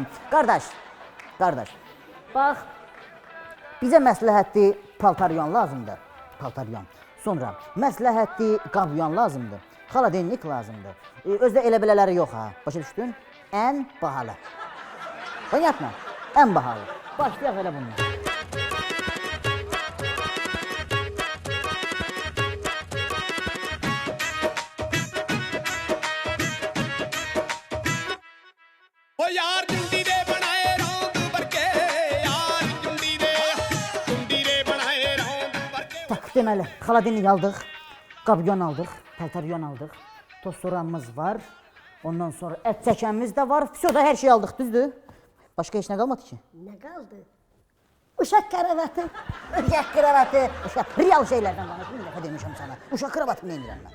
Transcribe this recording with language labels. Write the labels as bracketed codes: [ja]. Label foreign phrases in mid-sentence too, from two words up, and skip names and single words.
[az] Qardaş, bax, bizə məsləhətli paltaryon lazımdır, paltaryon. Sonra məsləhətli qavyon lazımdır, xaladenlik lazımdır. Özdə elə belələri yox ha, başa düşdün? Ən bahalı. Понятно? Ən bahalı. Başlayaq elə bundan. [pa] ਓ ਯਾਰ ਜੁੰਡੀ ਦੇ ਬਣਾਏ ਰੌਂਦ ਬਰਕੇ ਯਾਰ ਜੁੰਡੀ ਦੇ ਬਣਾਏ ਰੌਂਦ ਬਰਕੇ [az] Tak, deməli, xaladenlik aldıq, qavyon aldıq, paltaryon aldıq, tostoramız var, ondan sonra ət çəkənimiz də var, все da hər şey aldıq, düzdür? Başqa heç nə qalmadı ki? Nə qaldı? Uşaq kravatı. Uşaq kravatı, real şeylərdən danış, bir dəfə demişəm sana, uşaq kravatı nə edirəm mən?